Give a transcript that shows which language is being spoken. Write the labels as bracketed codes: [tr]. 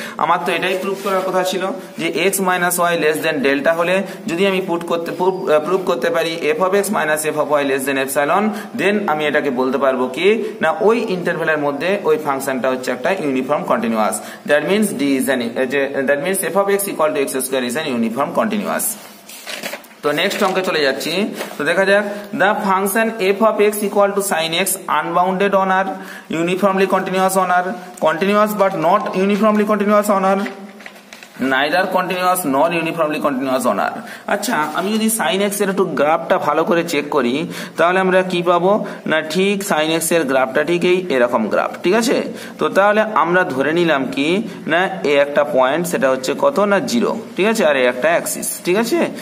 [bn] আমার তো এটাই প্রুভ করার কথা ছিল যে x minus Y less than delta হলে যদি আমি প্রুভ করতে পারি F of x minus F of Y less than epsilon, দেন আমি এটাকে বলতে পারবো কি না ওই ইন্টারভ্যালের মধ্যে ওই ফাংশনটা হচ্ছে একটা uniform continuous, that means D is that means F of x equal to x square is an uniform continuous. তো নেক্সট অঙ্কে চলে যাচ্ছি। তো দেখা যাক [en] the function f of x equal to sin x unbounded on r, uniformly continuous on r, continuous but not uniformly continuous on r, neither continuous nor uniformly continuous on r। [bn] আচ্ছা আমি যদি sin x এর একটু গ্রাফটা ভালো করে check করি তাহলে আমরা কি পাবো না ঠিক sin x এর গ্রাফটা ঠিক এরকম গ্রাফ, ঠিক আছে। তো তাহলে আমরা ধরে নিলাম কি না এই একটা পয়েন্ট সেটা হচ্ছে কত না 0, ঠিক আছে, আর এই একটা অ্যাক্সিস, ঠিক আছে।